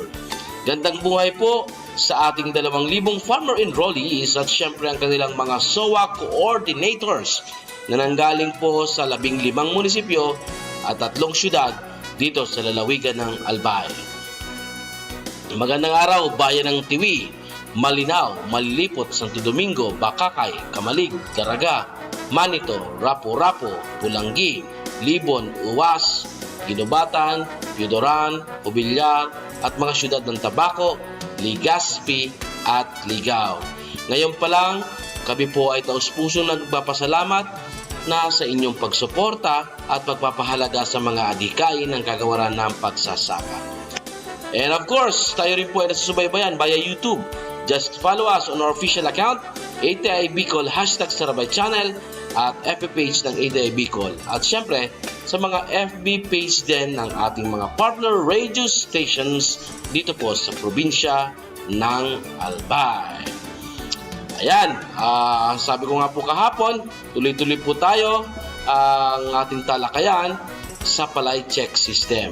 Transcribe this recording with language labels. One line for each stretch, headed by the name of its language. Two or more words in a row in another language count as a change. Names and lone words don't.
Filipino: Gandang buhay po sa ating 2,000
English: farmer enrollees
Filipino: at syempre ang kanilang mga
English: SOA coordinators
Filipino: na nanggaling po sa 15 munisipyo at 3 syudad dito sa lalawigan ng Albay. Magandang araw, bayan ng Tiwi, Malinaw, Malilipot, Santo Domingo, Bakakay, Kamalig, Daraga, Manito, Rapo-Rapo, Pulanggi, Libon, Uwas, Ginobatan, Piudoran, Ubilyar at mga syudad ng Tabaco, Legazpi at Ligao. Ngayon pa lang, kami po ay taus-pusong nagpapasalamat na sa inyong pagsuporta at pagpapahalaga sa mga adhikain ng kagawaran ng pagsasaka.
English: And of course,
Filipino: tayo rin po ay nasusubaybayan via YouTube.
English: Just follow us on our official account, ATI Bicol, #Sarabay Channel at FB page ng ATI Bicol.
Filipino: At syempre, sa mga FB page din ng ating mga
English: partner radio stations
Filipino: dito po sa probinsya ng Albay. Ayan, sabi ko nga po kahapon, tuloy-tuloy po tayo ang ating talakayan sa Palay Check System.